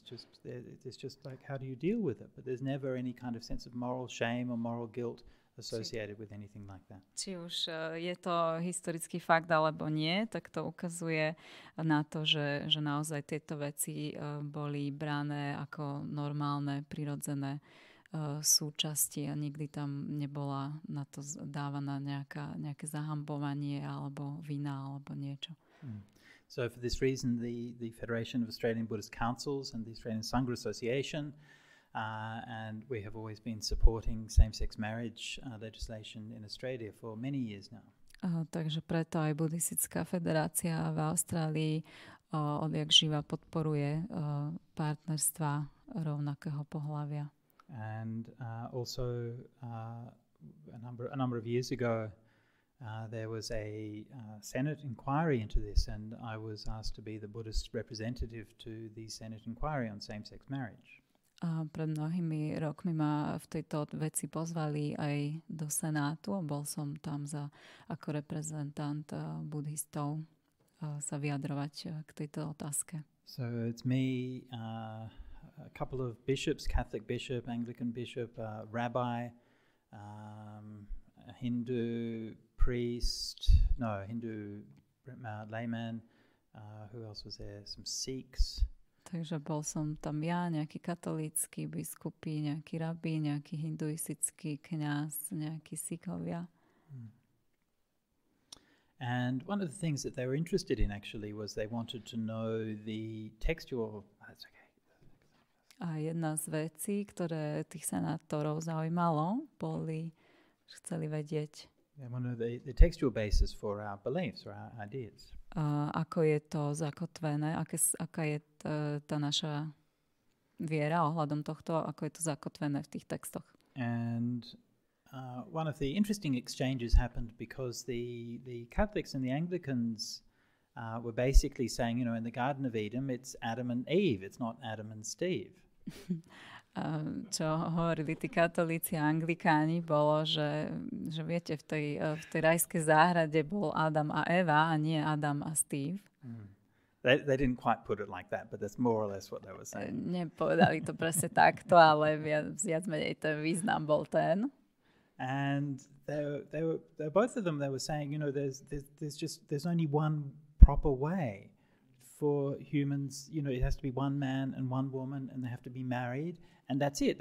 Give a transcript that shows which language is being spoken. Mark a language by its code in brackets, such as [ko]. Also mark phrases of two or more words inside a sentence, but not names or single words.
[en] It's just like, how do you deal with it? But there's never any kind of sense of moral shame or moral guilt associated with anything like that. [sk] Či už je to historický fakt alebo nie, tak to ukazuje na to, že naozaj tieto veci boli brané ako normálne, prirodzené súčasti a nikdy tam nebola na to dávaná nejaké zahambovanie alebo vina alebo niečo. [en] So for this reason the Federation of Australian Buddhist Councils and the Australian Sangha Association and we have always been supporting same-sex marriage legislation in Australia for many years now. [sk] Takže preto aj Buddhistická federácia v Austrálii odjak živa podporuje partnerstva rovnakého pohlavia. [en] And also a number of years ago there was a Senate inquiry into this, and I was asked to be the Buddhist representative to the Senate inquiry on same-sex marriage. [sk] Pred mnohými rokmi ma v tejto veci pozvali aj do Senátu a bol som tam ako reprezentant buddhistov sa vyjadrovať k tejto otázke. [en] So it's me, a couple of bishops, Catholic bishop, Anglican bishop, rabbi, a Hindu layman, who else was there? Some Sikhs. [sk] Takže bol som tam ja, nejaký katolícky biskupy, nejaký rabí, nejaký hinduistický kňaz, nejakí Sikhovia. [en] And one of the things that they were interested in actually was they wanted to know the textual... That's okay. [sk] A jedna z vecí, ktoré tých senátorov zaujímalo, chceli vedieť, [en] the textual basis for our beliefs or our ideas. [sk] Ako je to zakotvené, aká je tá naša viera ohľadom tohto, ako je to zakotvené v tých textoch. [en] And one of the interesting exchanges happened because the Catholics and the Anglicans were basically saying, in the Garden of Eden, it's Adam and Eve, it's not Adam and Steve. [sk] Čo hovorili tí katolíci a anglikáni, bolo, že viete, v tej rajskej záhrade bol Adam a Eva a nie Adam a Steve. [en] They didn't quite put it like that, but that's more or less what they were saying. [sk] Nepovedali to presne takto, ale viac menej ten význam bol ten. [en] And they were both of them. They were saying, there's only one proper way for humans. It has to be one man and one woman, and they have to be married, and that's it.